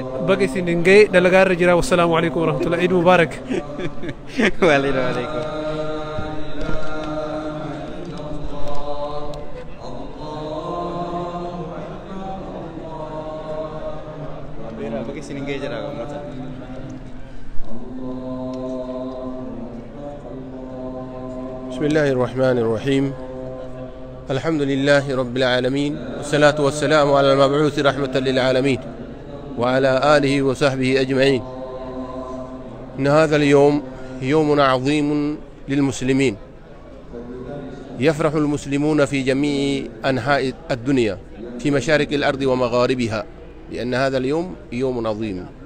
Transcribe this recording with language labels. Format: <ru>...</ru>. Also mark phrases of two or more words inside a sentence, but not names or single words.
<om>baga isin dhingee dalagaa irra jira.</om> <ar>والسلام عليكم ورحمة الله عيد مبارك. Waalaikum.</ar> <om>Baga isin dhingee jira ummata.</om> <ar>بسم الله الرحمن الرحيم. الحمد لله رب العالمين والصلاة والسلام على المبعوث رحمة للعالمين وعلى آله وصحبه أجمعين. إن هذا اليوم يوم عظيم للمسلمين، يفرح المسلمون في جميع أنحاء الدنيا في مشارق الأرض ومغاربها، لأن هذا اليوم يوم عظيم.</ar>